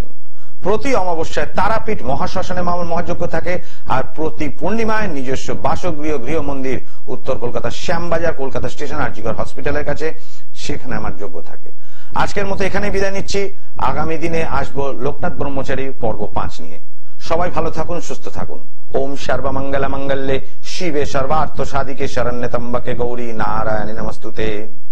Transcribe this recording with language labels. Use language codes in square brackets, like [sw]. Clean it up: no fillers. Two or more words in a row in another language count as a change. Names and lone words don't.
[bn] প্রতি অমাবস্যায় তারাপীঠ মহাশ্মশানে মামুন মহাযজ্ঞ থাকে, আর প্রতি পূর্ণিমায় নিজস্ব বাসগৃহ গৃহ মন্দির উত্তর কলকাতা শ্যামবাজার, কলকাতা স্টেশন আর জিগর হসপিটালের কাছে, সেখানে আমার যজ্ঞ থাকে। আজকের মতো এখানেই বিদায় নিচ্ছি। আগামী দিনে আসবো লোকনাথ ব্রহ্মচারী পর্ব 5 নিয়ে। সবাই ভালো থাকুন, সুস্থ থাকুন। [sa] ওম সর্বমঙ্গল মঙ্গলে শিবে সর্বার্থ সাধিকে শরণ্যে ত্র্যম্বকে গৌরী নারায়ণী নমস্তুতে।